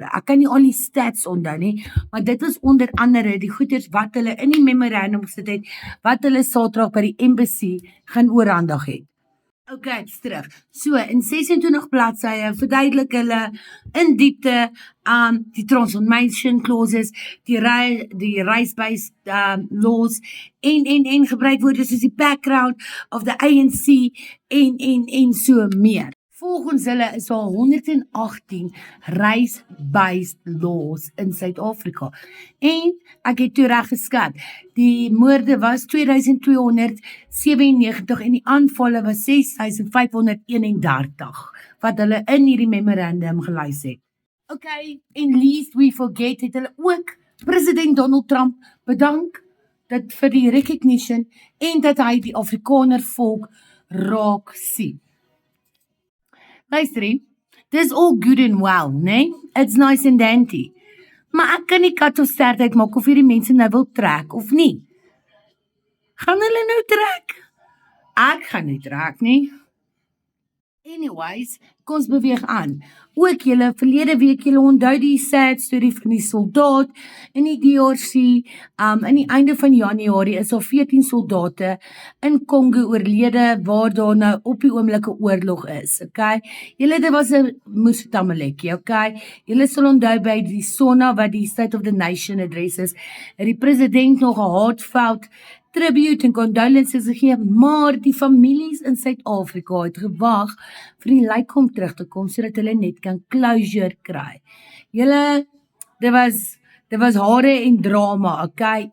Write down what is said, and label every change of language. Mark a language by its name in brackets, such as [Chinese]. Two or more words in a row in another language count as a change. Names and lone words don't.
[Afrikaans] Ek kan nie al die stats onthou nie, maar dit was onder andere die goeders wat hulle in die memorandum gesit het, wat hulle Saterdag by die embassy gaan oorhandig het. Okay, dit's terug. So, in 26 bladsye verduidelik hulle in diepte die [English] transformation clauses, [Afrikaans] die [English] race-based laws, [Afrikaans] en gebruik woorde soos die [English] background of the ANC, [Afrikaans] en so meer. Volgens hulle is daar 118 [English] race-based laws [Afrikaans] in Suid-Afrika. En ek het toe reg geskat, die moorde was 2297 en die aanvalle was 6531 wat hulle in hierdie memorandum gelys het. Okay, [English] and least we forget [Afrikaans] het hulle ook president Donald Trump bedank vir die recognition en dat hy die Afrikaner volk raak sien. Luister, dis [English] all good and well, [Afrikaans] né? [English] It's nice and dandy. [Afrikaans] Maar ek kan nie kat of stert uitmaak of hierdie mense nou wil trek of nie. Gaan hulle nou trek? Ek gaan nie trek nie. Anyways, kom ons beweeg aan. Ook julle, verlede week julle onthou die [English] sad story [Afrikaans] van die soldaat in die DRC. In die einde van Januarie is daar 14 soldate in Kongo oorlede waar daar nou op die oomblike oorlog is. Okay? Julle, dit was 'n moestertamelekkie, okay? Julle sal onthou by die SONA wat die State of the Nation address is, het die president nog 'n [English] heartfelt tribute [Afrikaans] en condolences gegee, maar die families in Suid-Afrika het gewag vir die lijk om terug te kom sodat hulle net kan closure kry. Julle, dit was hare en drama, okay?